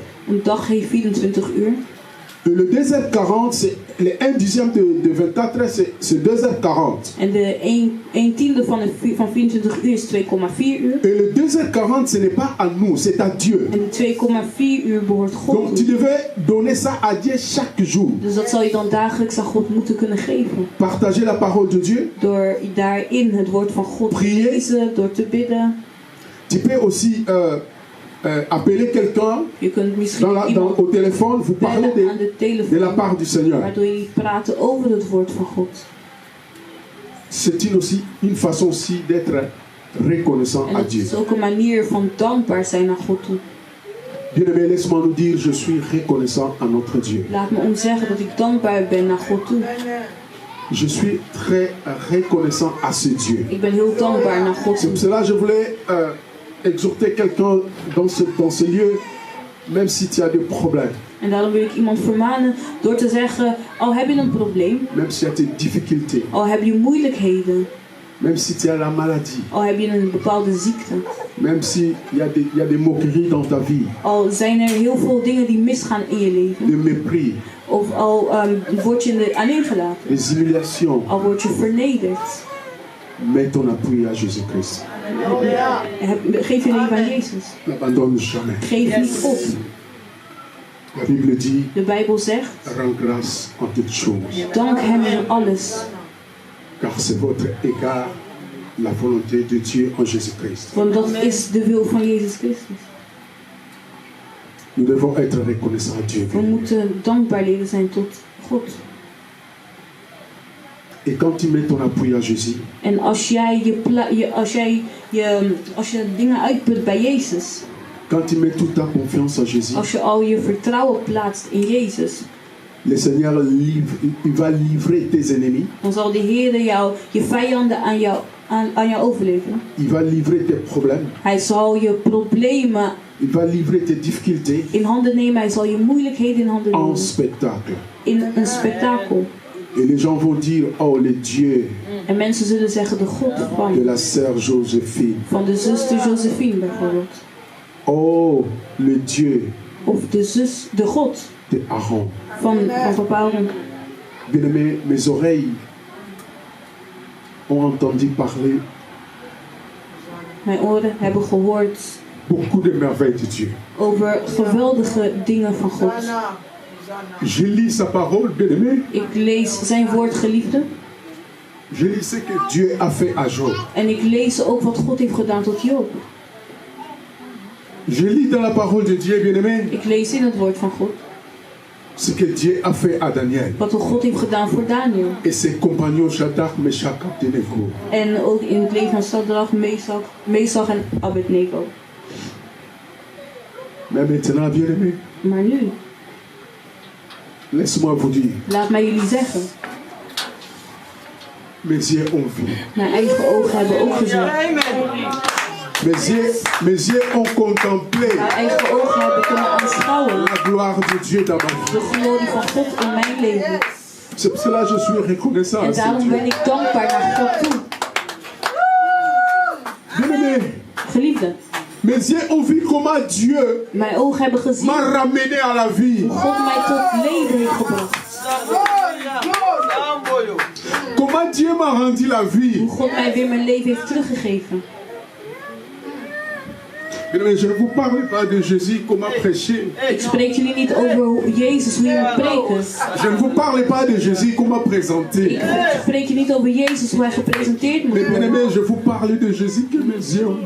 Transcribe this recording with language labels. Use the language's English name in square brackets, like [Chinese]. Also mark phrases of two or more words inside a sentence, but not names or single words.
[Dutch] Een dag heeft 24 uur. [French] Et le 2h40, c'est les 1/10 de 24 heures, c'est 2h40. [Dutch] En de 1 tiende van 24 uur is 2,4 uur. [French] Et le 2h40, ce n'est pas à nous, c'est à Dieu. [Dutch] En de 2,4 uur behoort God [French] Donc tu [Dutch] toe. [French] devais donner ça à Dieu chaque jour. [Dutch] Dus dat zal je dan dagelijks aan God moeten kunnen geven. [French] Partager la parole de Dieu. [Dutch] Door daarin het woord van God te [French] Prier. [Dutch] lezen, door te bidden. [French] Tu peux aussi appeler quelqu'un [Dutch] Je kunt misschien iemand [French] au téléphone, vous parlez [Dutch] bellen aan de [French] de la [Dutch] telefoon, [French] part du Seigneur. [Dutch] waardoor je praten over het woord van God. [French] C'est aussi une façon aussi d'être reconnaissant [Dutch] En [French] à [Dutch] het [French] Dieu. [Dutch] is ook een manier van dankbaar zijn naar God toe. [French] Bien-aimé, laisse-moi nous dire, je suis reconnaissant à notre Dieu. [Dutch] Laat me ons zeggen dat ik dankbaar ben naar God toe. [French] Je suis très reconnaissant à ce Dieu. [Dutch] Ik ben heel dankbaar naar God [French] C'est [Dutch] toe. [French] pour cela que je voulais exhorter quelqu'un dans ce lieu, même si tu as des problèmes, [Dutch] En daarom wil ik iemand vermanen door te zeggen, al heb je een probleem, [French] même si tu as des difficultés, [Dutch] al heb je moeilijkheden, [French] même si tu as la maladie, [Dutch] al heb je een bepaalde ziekte, [French] même s'il y a des moqueries dans ta vie, [Dutch] al zijn er heel veel dingen die misgaan in je leven, [French] des mépris, [Dutch] of al word je aneengelaten, [French] des humiliations, [Dutch] al word je vernederd. [French] mets ton appui à Jésus-Christ. [Dutch] Geef je leven aan Jezus. [French] N'abandonne jamais. [Dutch] Geef niet op. [French] La Bible dit, [Dutch] De Bijbel zegt, [French] rends grâce en toutes choses, [Dutch] dank hem in alles. [French] car c'est votre égard la volonté de Dieu en Jésus-Christ. [Dutch] Want dat is de wil van Jezus Christus. [French] Nous devons être reconnaissants à Dieu. [Dutch] We moeten dankbaar leren zijn tot God. [French] Et quand tu mets ton appui à Jésus, [Dutch] En als je dingen uitput bij Jezus, [French] quand tu mets toute ta confiance à Jésus, [Dutch] als je al je vertrouwen plaatst in Jezus, [French] le Seigneur il va livrer tes ennemis, [Dutch] dan zal de Heer je vijanden aan jou overleveren. [French] il va livrer tes problèmes, [Dutch] Hij zal je problemen [French] il va livrer tes difficultés [Dutch] in handen nemen. Hij zal je moeilijkheden in handen [French] en [Dutch] nemen. [French] spectacle. [Dutch] In een spektakel. [French] Et les gens vont dire, oh le Dieu [Dutch] En mensen zullen zeggen de God [French] de la sœur Joséphine, [Dutch] van de zuster Josephine bijvoorbeeld. [French] oh le Dieu [Dutch] Of de God [French] de Aaron. [Dutch] van papa Aaron. [French] Bien-aimé, mes oreilles ont entendu parler [Dutch] Mijn oren hebben gehoord [French] beaucoup de merveilles de Dieu. [Dutch] over geweldige dingen van God. [French] Je lis sa parole, bien-aimé. [Dutch] Ik lees zijn woord, geliefde. [French] Je lis ce que Dieu a fait à Job. [Dutch] En ik lees ook wat God heeft gedaan tot Job. [French] Je lis dans la parole de Dieu, bien-aimé, [Dutch] Ik lees in het woord van God [French] ce que Dieu a fait à Daniel [Dutch] wat God heeft gedaan voor Daniel. [French] et ses compagnons Shadrach, Meshach, Abednego. [Dutch] En ook in het leven van Shadrach, Mesach en Abednego. [French] Mais maintenant, bien-aimé, [Dutch] Maar nu, [French] laisse-moi vous dire, [Dutch] laat mij jullie zeggen, [French] mes yeux ont vu, [Dutch] mijn eigen ogen hebben ook gezien. [French] mes yeux ont contemplé [Dutch] Mijn eigen ogen hebben kunnen aanschouwen [French] la gloire de Dieu dans ma vie. [Dutch] de glorie van God in mijn leven. [French] C'est pour cela que je suis reconnaissant [Dutch] En [French] à ce [Dutch] daarom [French] Dieu. [Dutch] ben ik dankbaar naar God toe. [French] Mes yeux ont vu comment Dieu [Dutch] Mijn ogen hebben gezien [French] m'a ramené à la vie. [Dutch] hoe God mij tot leven heeft gebracht. [French] Comment Dieu m'a rendu la vie. [Dutch] Hoe God mij weer mijn leven heeft teruggegeven. [French] Je ne vous parle pas de Jésus, comment prêcher. [Dutch] Ik spreek jullie niet over Jezus, hoe je moet preken. [French] Je ne vous parle pas de Jésus, comment présenter. [Dutch] Ik spreek je niet over Jezus, hoe hij gepresenteerd moet [French] Mais [Dutch] worden. [French] bien-aimé, je vous parle de Jésus que mes yeux ont vu.